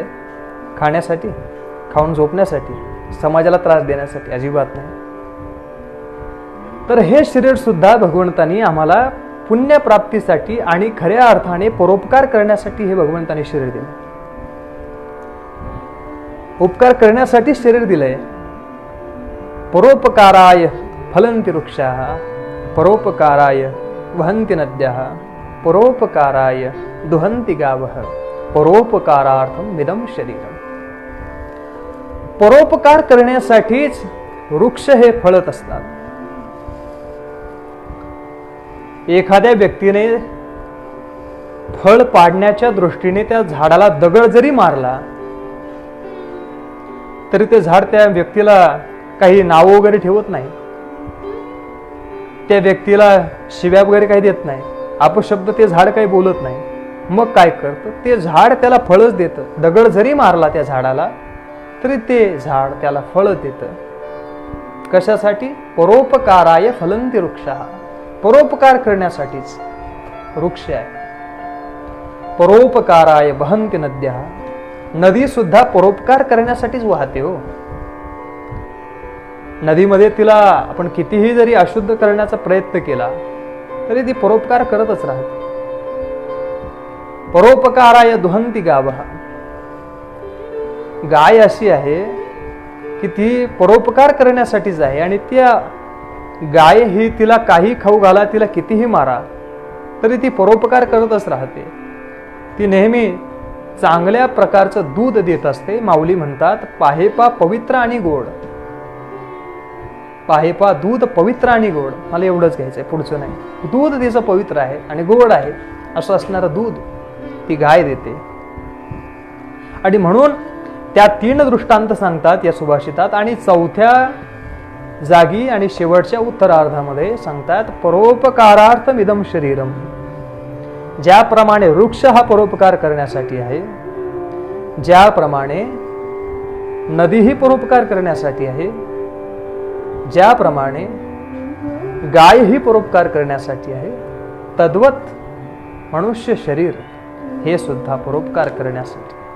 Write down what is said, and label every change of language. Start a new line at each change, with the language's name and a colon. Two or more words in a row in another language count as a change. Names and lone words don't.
Marathi: खाण्यासाठी, खाऊन झोपण्यासाठी, समाजाला त्रास देण्यासाठी? अजिबात नाही. तर हे शरीर सुद्धा भगवंतानी आम्हाला पुण्यप्राप्तीसाठी आणि खऱ्या अर्थाने परोपकार करण्यासाठी हे भगवंताने शरीर दिले. उपकार करण्यासाठी शरीर दिलंय.
Sanskrit: परोपकाराय फलंती वृक्षाः, परोपकाराय वहन्ति नद्यः, परोपकाराय दुहन्ति गावः, परोपकारार्थम इदं शरीरम.
Marathi: परोपकार करण्यासाठीच वृक्ष हे फळत असतात. एखाद्या व्यक्तीने फळ पाडण्याच्या दृष्टीने त्या झाडाला दगड जरी मारला तरी ते झाड त्या व्यक्तीला काही नाव वगैरे ठेवत नाही, त्या व्यक्तीला शिव्या वगैरे काही देत नाही, अपशब्द ते झाड काही बोलत नाही. मग काय करतं? ते झाड त्याला फळच देतं. दगड जरी मारला त्या झाडाला तरी ते झाड त्याला फळ देतं. कशासाठी?
Sanskrit: परोपकाराय फलंती वृक्षाः.
Marathi: परोपकार करण्यासाठीच वृक्ष आहे.
Sanskrit: परोपकाराय वहन्ति नद्यः.
Marathi: नदी सुद्धा परोपकार करण्यासाठीच वाहते हो. नदीमध्ये तिला आपण कितीही जरी अशुद्ध करण्याचा प्रयत्न केला तरी ती परोपकार करतच राहते.
Sanskrit: परोपकाराय दुहन्ति गावः.
Marathi: गाय अशी आहे की ती परोपकार करण्यासाठीच आहे. आणि त्या गाय ही तिला काही खाऊ घाला, तिला कितीही मारा तरी ती परोपकार करतच राहते. ती नेहमी चांगल्या प्रकारचं दूध देत असते. माऊली म्हणतात, पाहेपा पवित्र आणि गोड. पाहेपा दूध पवित्र आणि गोड. मला एवढंच घ्यायचंय, पुढचं नाही. दूध तिचं पवित्र आहे आणि गोड आहे असं असणारं दूध ती गाय देते. आणि म्हणून त्या 3 दृष्टांत सांगतात या सुभाषितात. आणि 4थ्या जागी आणि शेवटच्या उत्तरार्धामध्ये सांगतात,
Sanskrit: परोपकारार्थम इदं शरीरम.
Marathi: ज्याप्रमाणे वृक्ष हा परोपकार करण्यासाठी आहे, ज्याप्रमाणे नदी ही परोपकार करण्यासाठी आहे, ज्याप्रमाणे गाय ही परोपकार करण्यासाठी आहे, तद्वत मनुष्य शरीर हे सुद्धा परोपकार करण्यासाठी.